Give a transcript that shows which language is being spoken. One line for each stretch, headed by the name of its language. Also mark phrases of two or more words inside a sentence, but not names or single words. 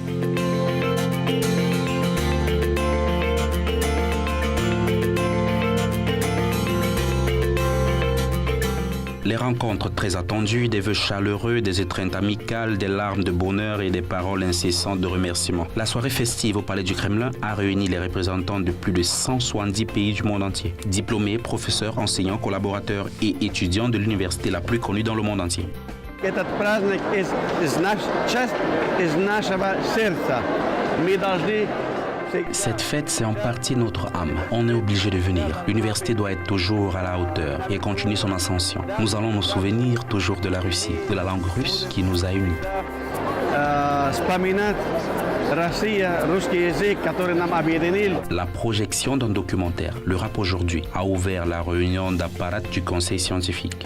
French: Les rencontres très attendues, des vœux chaleureux, des étreintes amicales, des larmes de bonheur et des paroles incessantes de remerciement. La soirée festive au Palais du Kremlin a réuni les représentants de plus de 170 pays du monde entier. Diplômés, professeurs, enseignants, collaborateurs et étudiants de l'université la plus connue dans le monde entier.
Russian: Этот праздник из нашей части, из нашего сердца. Мы должны.
French: Cette fête, c'est en partie notre âme. On est obligé de venir. L'université doit être toujours à la hauteur et continuer son ascension. Nous allons nous souvenir toujours de la Russie, de la langue russe qui nous a unis. La projection d'un documentaire, le RAP aujourd'hui, a ouvert la réunion d'apparat du conseil scientifique.